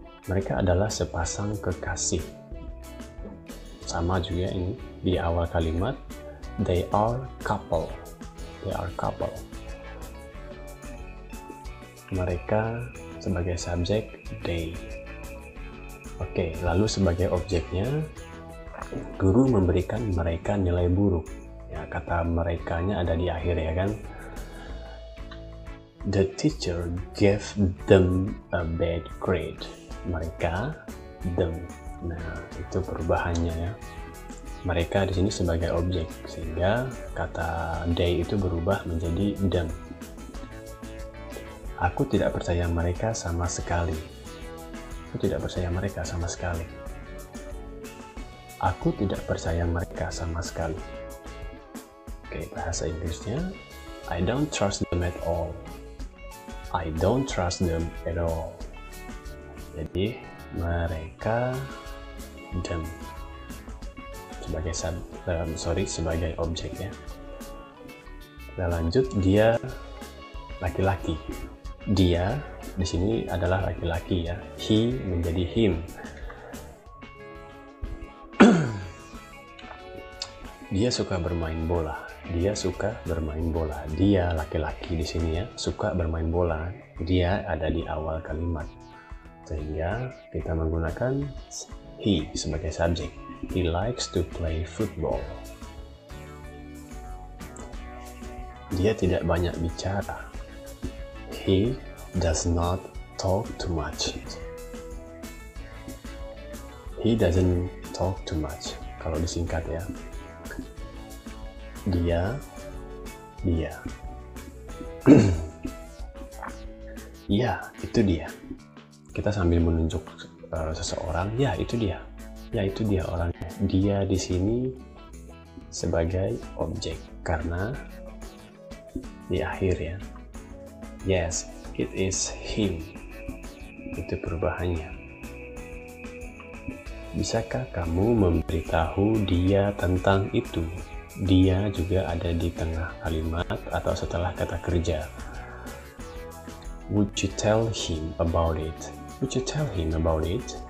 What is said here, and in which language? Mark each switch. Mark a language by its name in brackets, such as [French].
[Indonesian] Mereka adalah sepasang kekasih. Sama juga ini di awal kalimat, [English] they are couple. They are couple. [Indonesian] Mereka sebagai subjek they. Oke, lalu sebagai objeknya, guru memberikan mereka nilai buruk. Ya, kata merekanya ada di akhir ya kan. [English] The teacher gave them a bad grade. [Indonesian] Mereka, them. Nah, itu perubahannya ya. Mereka di sini sebagai objek, sehingga kata they itu berubah menjadi them. Aku tidak percaya mereka sama sekali. Aku tidak percaya mereka sama sekali. Aku tidak percaya mereka sama sekali. Oke, bahasa Inggrisnya, [English] I don't trust them at all. I don't trust them at all. [Indonesian] Jadi, mereka, [English] them. [Indonesian] Sebagai objek ya. Kita lanjut, dia laki-laki. Dia di sini adalah laki-laki ya. He menjadi him. Dia suka bermain bola. Dia suka bermain bola. Dia laki-laki di sini ya, suka bermain bola. Dia ada di awal kalimat. Sehingga kita menggunakan he sebagai subjek. [English] He likes to play football. [Indonesian] Dia tidak banyak bicara. [English] He does not talk too much. He doesn't talk too much. [Indonesian] Kalau disingkat ya. Dia. Ya, itu dia. Kita sambil menunjuk seseorang. Ya, itu dia. Ya, itu dia orangnya. Dia di sini sebagai objek karena di akhir ya. [English] Yes, it is him. [Indonesian] Itu perubahannya. Bisakah kamu memberitahu dia tentang itu? Dia juga ada di tengah kalimat atau setelah kata kerja. [English] Would you tell him about it? Would you tell him about it?